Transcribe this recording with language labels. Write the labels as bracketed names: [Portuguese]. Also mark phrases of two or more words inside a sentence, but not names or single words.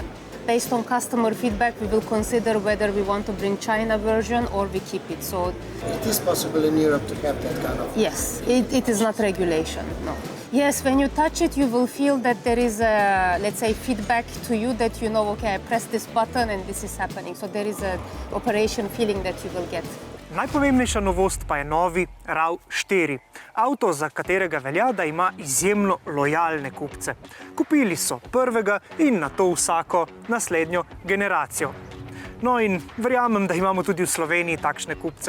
[English] Based on customer feedback, we will consider whether we want to bring China version or we keep it. So It is possible in Europe to have that kind of... yes, it is not regulation, no. Yes, when you touch it, you will feel that there is a, let's say, feedback to you that you know, okay, I press this button and this is happening. So there is an operation feeling that you will get. [Slovenian] Najpomembnejša novost pa je novi RAV4. Avto, za katerega velja, da ima izjemno lojalne kupce. Kupili so prvega in nato vsako naslednjo generacijo. No in verjamem, da imamo tudi v Sloveniji takšne kupce.